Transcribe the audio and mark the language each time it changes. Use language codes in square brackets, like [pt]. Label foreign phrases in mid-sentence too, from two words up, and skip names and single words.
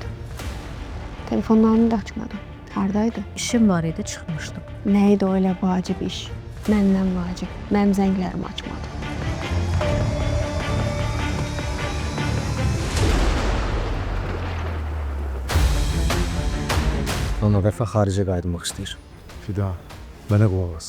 [az] Telefonlarını da açmadım. Hardaydı? İşim var idi, çıxmışdım. [tr] Neydi öyle [az] vacib iş? Məndən vacib. Mənim zənglərimi açmadı. Ana Vəfa xaricə qayıtmaq istəyir. Fidan, mənə qulaq as.